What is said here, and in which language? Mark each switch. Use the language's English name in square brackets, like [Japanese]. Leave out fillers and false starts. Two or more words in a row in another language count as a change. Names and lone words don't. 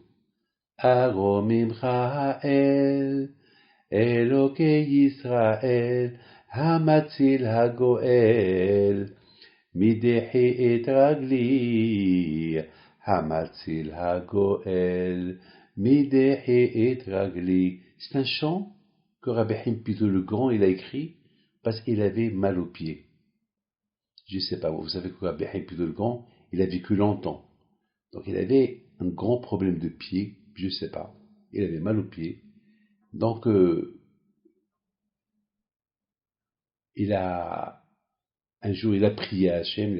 [Hebrew] ארוממך האל, אלוקי ישראל, המציל הגואל. מדחי את רגלי, המציל הגואל, מדחי את רגלי. [French] C'est un chant que Rabbi Haim Pinto le Grand il a écrit parce qu'il avait mal aux pieds. Je ne sais pas, vous savez que Rabbi Haim Pinto le Grand, il a vécu longtemps. Donc il avait un grand problème de pied, je ne sais pas. Il avait mal aux pieds. Donc un jour, il a prié à Hachem.